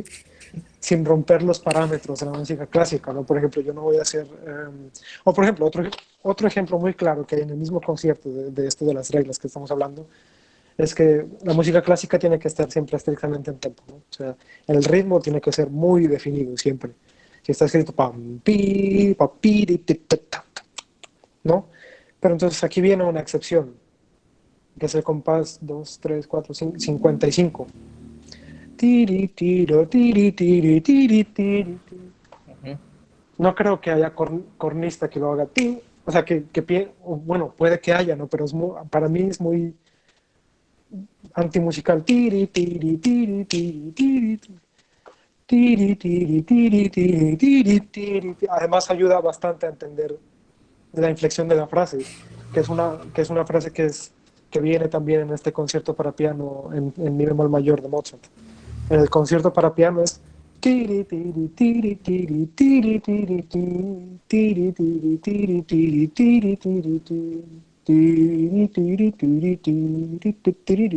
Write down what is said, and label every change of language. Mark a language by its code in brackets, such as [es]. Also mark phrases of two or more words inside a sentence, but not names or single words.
[es] Sin romper los parámetros de la música clásica, ¿no? Por ejemplo, yo no voy a hacer, o por ejemplo, otro ejemplo muy claro que hay en el mismo concierto de esto de las reglas que estamos hablando, es que la música clásica tiene que estar siempre estrictamente en tempo, ¿no? O sea, el ritmo tiene que ser muy definido siempre. Si está escrito pam, pi, pa, pi, di, ti, ta, ta, ¿no? Pero entonces aquí viene una excepción, que es el compás 2 3 4 5 55. Tiri, tiro, tiri, tiri, tiri, tiri, tiri. Ujú. No creo que haya cornista que lo haga ti, o sea, bueno, puede que haya, ¿no? Pero para mí es muy antimusical. Tiri, tiri, tiri, tiri, tiri, tiri, tiri, tiri, tiri, tiri, tiri. Además ayuda bastante a entender la inflexión de la frase, que es una frase que viene también en este concierto para piano en mi bemol mayor de Mozart. En el concierto para piano es tiri, tiri, tiri, tiri, tiri, tiri, tiri, tiri, tiri, tiri, tiri, tiri, tiri, tiri, tiri, tiri, tiri, tiri.